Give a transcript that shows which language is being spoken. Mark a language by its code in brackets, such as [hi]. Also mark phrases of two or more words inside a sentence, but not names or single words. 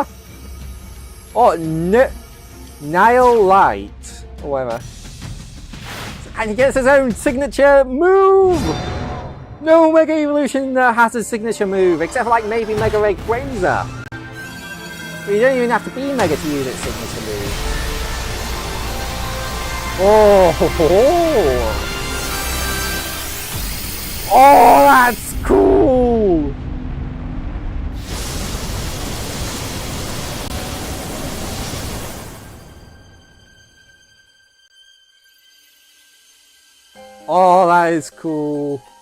[en] Oh, Nile Light, or whatever. And he gets his own signature move! No Mega Evolution has a signature move, except for like maybe Mega Rayquaza. But you don't even have to be Mega to use its signature move. Oh! Ho, ho. Oh, that's cool! Oh, that is cool.